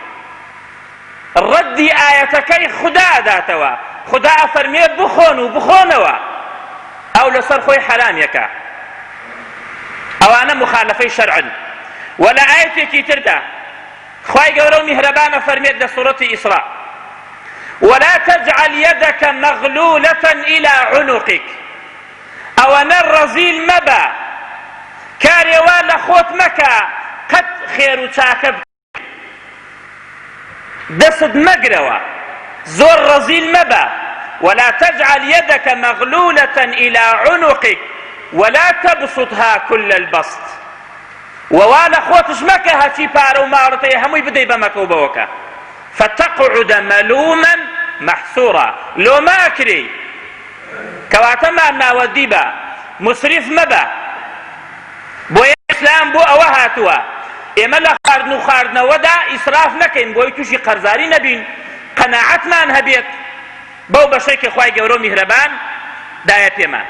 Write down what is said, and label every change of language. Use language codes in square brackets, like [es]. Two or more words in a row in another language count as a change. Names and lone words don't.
[ckb] ڕەدی ئایەتەکەی خدا داتەوە. خدا ئەفەرمێت بخۆن و بخۆنەوە، ئەو لەسەر خۆی حرامێکە. ئەوانە مخالفەی شەرعن. ولا ئایەتێکی تردا خوای گەورە و میهرەبان ئەفەرمێت لە سوورەتی ئیسراء [ar] ولا تجعل يدك مغلولة إلى عنقك. [ckb] ئەوەنە ڕەزیل مەبە، کارێوا لە خۆت مەکە قەت خێر و چاکە دەست مەگرەوە، زۆر ڕەزیل مەبە. [ar] ولا تجعل يدك مغلولة إلى عنقك ولا تبسطها كل البسط. [ckb] ووا لە خۆتش مەکە هەچی پارە و ماڵەتەیە هەمووی بدەی بەمەکە و بەوەکە، [ar] فتقعد ملوما محسورا. [ckb] لۆ ماکری کەواتە مامناوەدی بە، مسرف مەبە. بۆیە ئیسلام بۆ ئەوە هاتووە ئێمە لە خواردن و خواردنەوەدا ئیسراف نەکەین، بۆی تووشی قەرزاری نەبین، قەناعەتمان هەبێت بەو بەشەی کە خوای گەورە و میهرەبان دایە پێمان.